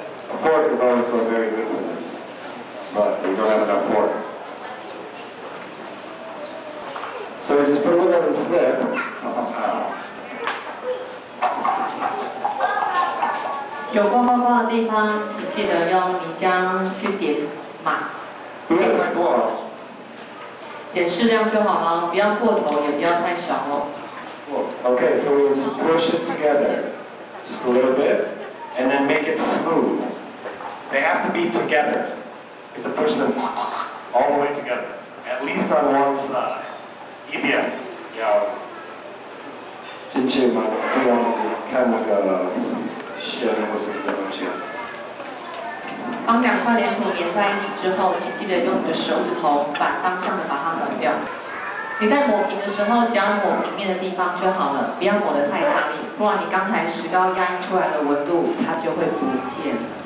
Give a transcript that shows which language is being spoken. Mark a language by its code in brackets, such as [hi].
[en] A fork is also very good for this, but we don't have enough forks. So we just put a little bit of the slip. [zh] 有光光光的地方，请记得用泥浆去点满。不要太多了。点适量就好了，不要过头，也不要太少哦。 [en] Okay, so we'll just push it together, just a little bit, and then make it smooth. They have to be together. You have to push them all the way together, at least on one side. [zh] 一边要进去吗？不用看那个线或是什么东西。当两块黏土粘在一起之后，请记得用你的手指头反方向的把它抹掉。你在抹平的时候，只要抹平面的地方就好了，不要抹得太大力，不然你刚才石膏压印出来的纹路它就会不见了。